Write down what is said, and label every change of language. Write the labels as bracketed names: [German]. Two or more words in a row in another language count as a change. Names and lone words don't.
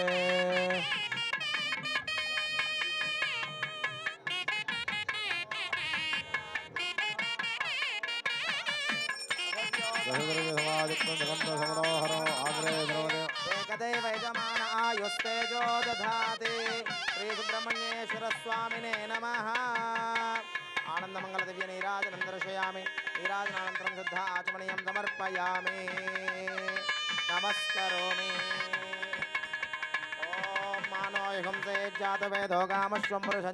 [Sanskrit] ఏకదైవ యజమాన ఆయుస్తేజో దధాతి. శ్రీ సుబ్రహ్మణ్యేశ్వర స్వామినే నమః. आनंदमंगल दिव्य नीराजनं दर्शयामि नीराजनानन्तरं शुद्ध आचमनीयं समर्पयामि नमस्करोमि ॐ मानो युगंसे जातवेदो कामश्वं पुरुषं